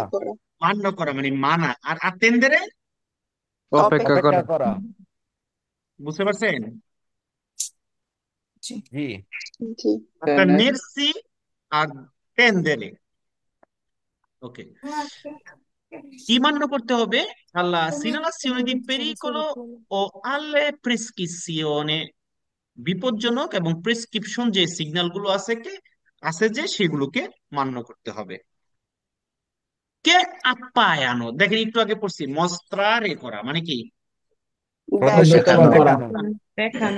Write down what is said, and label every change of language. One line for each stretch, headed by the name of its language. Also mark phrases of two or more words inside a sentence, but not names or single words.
Bangla: মান্য করা মানে মানা। আর আত্তেন্দেরে অপেক্ষা অপেক্ষা করা। বুঝতে পারছেন? জি।
Italian: আত্তেনেরসি
Bangla: আর
Italian: তেন্দেরে।
Bangla: ওকে, কি মান্য করতে হবে?
Italian: alla segnalazione di pericolo o alle prescrizioni,
Bangla: বিপজ্জনক এবং প্রেসক্রিপশন যে সিগন্যাল গুলো আছে যে সেগুলোকে মান্য করতে হবে। কে আপ্যায়ন, দেখেন একটু আগে পড়ছি মস্ত্রারে করা মানে কি? প্রদর্শিত বা দেখানো দেখানো। Deccano.